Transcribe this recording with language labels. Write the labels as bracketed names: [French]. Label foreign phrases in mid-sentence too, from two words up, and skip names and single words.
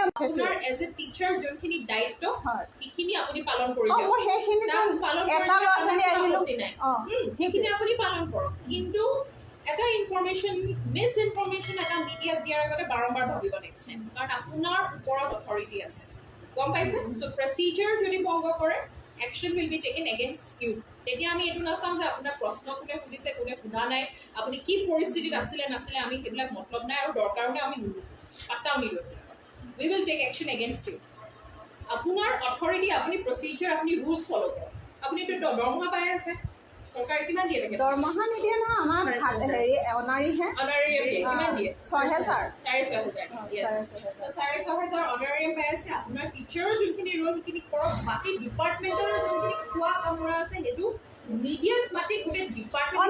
[Assamese] আপোনাৰ [English] as a teacher [Assamese] যোনখিনি দায়িত্ব সেইখিনি আপুনি পালন কৰি দিয়ক মই সেইখিনি পালন এটা ল'ৰা ছোৱালী আহিলো সেইখিনি আপুনি পালন কৰক কিন্তু এটা ইনফৰমেশ্যন মিছ ইনফৰমেশ্যন এটা মিডিয়াক দিয়াৰ আগতে বাৰম্বাৰ ভাবিব [English] next time [Assamese] কাৰণ আপোনাৰ ওপৰত অথৰিটি আছে গম পাইছে চ' প্ৰচিডিউৰ যদি ভংগ কৰে [English] action will be taken against you [Assamese] তেতিয়া আমি এটো নাচাম যে আপোনাৰ প্ৰশ্ন কোনে সুধিছে কোনে সুধা নাই আপুনি কি পৰিস্থিতিত আছিলে নাছিলে আমি সেইবিলাক মতলব নাই আৰু দৰকাৰো নাই আমি পাত্তাও নিদিওঁ [English] we will take action against you [Assamese] আপোনাৰ অথৰিটি আপুনি প্ৰচিডিউৰ আপুনি [English] rules follow [Assamese] কৰক আপুনি তো দৰমহা পাই আছে সরকার কিমান দিয়ে লাগে দৰমহা নিদিয়ে না আমাৰ হেৰি অনাৰীহে কিমান দিয়ে 6000 6000 yes 6000 অনাৰীয়াম পাই আছে আপোনাৰ টিচাৰৰ যোনখিনি ৰোল সেইখিনি কৰক বাকি ডিপাৰ্টমেণ্টৰ যোনখিনি খোৱা কামৰা আছে হেতু মিডিয়াত মাতি গোটে ডিপাৰ্টমেণ্ট